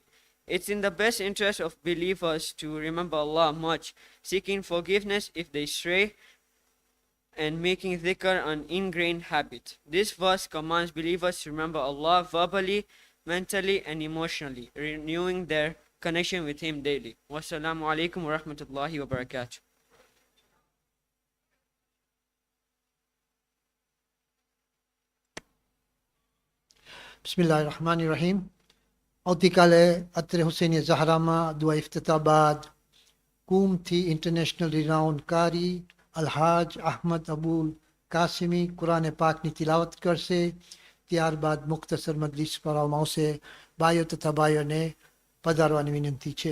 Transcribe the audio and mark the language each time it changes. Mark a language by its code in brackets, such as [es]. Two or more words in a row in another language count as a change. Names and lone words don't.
[en] It's in the best interest of believers to remember Allah much, seeking forgiveness if they stray, and making dhikr an ingrained habit. This verse commands believers to remember Allah verbally, mentally, and emotionally, renewing their connection with Him daily. [ar] والسلام عليكم ورحمة الله وبركاته. Bismillahirrahmanirrahim. [gu] આવતીકાલે અત્રે હુસૈની ઝહરામાં દુઆ ઇફ્તિતાહ બાદ કુમથી [en] international renowned [gu] કારી અલહાજ અહમદ અબુલ કાસિમી કુરાને પાકની તિલાવત કરશે. ત્યારબાદ મુખ્તસર મજલિસ પઢાવવામાં આવશે. ભાઈઓ તથા ભાઈઓને પધારવાની વિનંતી છે.